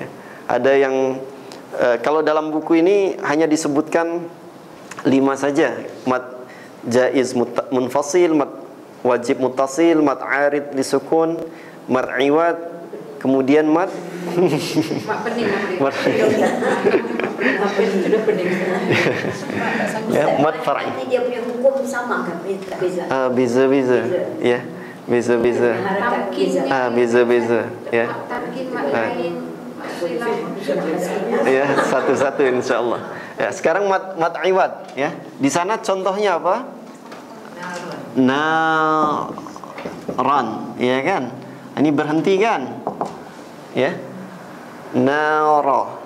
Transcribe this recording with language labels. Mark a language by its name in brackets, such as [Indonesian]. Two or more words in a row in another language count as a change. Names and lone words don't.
[Malay] Ada yang kalau dalam buku ini hanya disebutkan 5 saja: [Arabic] مد جائز منفصل، مد واجب متصل، مد عارض للسكون، مد عوض, [Malay] kemudian [Arabic] مد يا، مد فرعي. [Malay] Ini dia punya hukum sama kan? Beza. Beza-beza, ya. Beza-beza. Beza-beza, ya. Ya, satu-satu insyaallah. Ya, sekarang [Arabic] مد عوض, [Malay] ya. Di sana contohnya apa? Naran, ya kan? Ini berhenti kan? Ya. Nara.